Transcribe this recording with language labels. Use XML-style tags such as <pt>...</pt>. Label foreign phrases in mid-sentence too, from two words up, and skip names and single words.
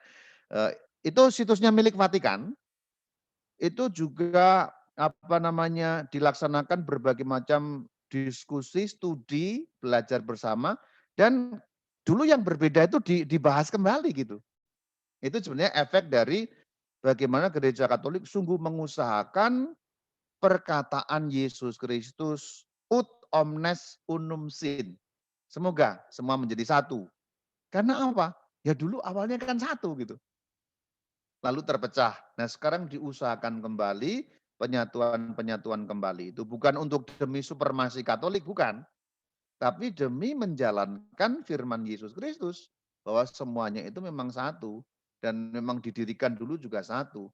<id>Itu situsnya milik Vatikan. Itu juga dilaksanakan berbagai macam diskusi, studi, belajar bersama, dan dulu yang berbeda itu dibahas kembali gitu. Itu sebenarnya efek dari bagaimana gereja Katolik sungguh mengusahakan perkataan Yesus Kristus</id> <la>ut omnes unum sin.</la> <id>Semoga semua menjadi satu. Karena apa? Ya dulu awalnya kan satu gitu. Lalu terpecah. Nah sekarang diusahakan kembali penyatuan kembali itu bukan untuk demi supremasi Katolik, bukan. Tapi demi menjalankan firman Yesus Kristus bahwa semuanya itu memang satu dan memang didirikan dulu juga satu.</id>